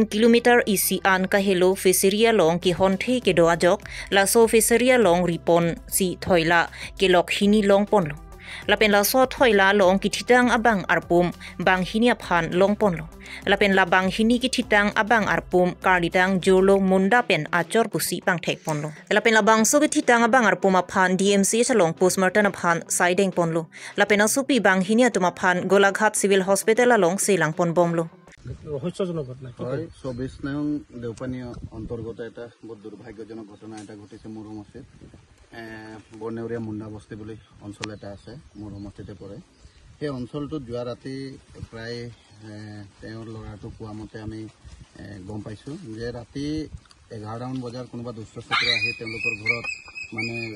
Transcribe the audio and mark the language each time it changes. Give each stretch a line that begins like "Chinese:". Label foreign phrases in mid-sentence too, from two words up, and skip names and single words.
Karbi: kilometer isi an ka helo fiseria long ki honthi ke doa jok la so fiseria long ripon si thoila ke lok hini long ponlo la pen la so thoila long ki thitang abang arpum bang hinia phan long ponlo la pen la bang hini ki thitang abang arpum karlitang jolo munda pen achor pusi pang thek ponlo la pen la bang so ki thitang abang arpum phan DMC chalong postmortem phan sideng ponlo la pen asupi bang hinia tuma phan golaghat
English: civil hospital
Karbi: along selang pon bomlo
Assamese: রহস্যজনক ঘটনা হয় 24 নং দেওপানী অন্তর্গত এটা বহুত দুর্ভাগ্যজনক ঘটনা এটা ঘটেছে মোৰ সমষ্টিত বৰ্ণেউৰীয়া মুণ্ডা বস্তি বুলি অঞ্চল এটা আছে মোৰ সমষ্টিতে পৰে এই অঞ্চলটোত যোৱা ৰাতি প্ৰায় তেওঁৰ ল'ৰাটো কোৱা মতে আমি গম পাইছোঁ যে ৰাতি 11 মান বজাৰ কোনোবা দুষ্ট চক্ৰ আহি তেওঁলোকৰ ঘৰত মানে